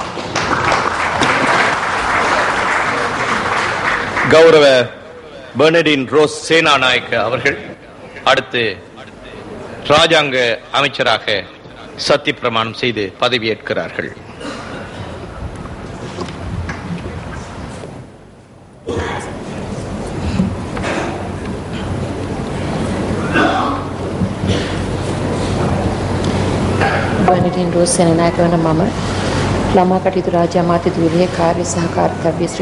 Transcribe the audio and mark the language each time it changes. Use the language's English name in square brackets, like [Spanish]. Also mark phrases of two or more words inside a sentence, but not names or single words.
[Tamil] கௌரவ பெர்னடின் ரோஸ் சேனாநாயக்க அவர்கள் அடுத்து ராஜாங்க அமைச்சராக சத்திய பிரமாணம் செய்து பதவியேற்கிறார்கள். [Sinhala] බර්නඩින් රෝස් සේනානායක වන මම ළමා කටයුතු රාජ්‍ය අමාත්‍ය ධුරයේ කාර්ය සහ කාර්යත්වය ශ්‍රී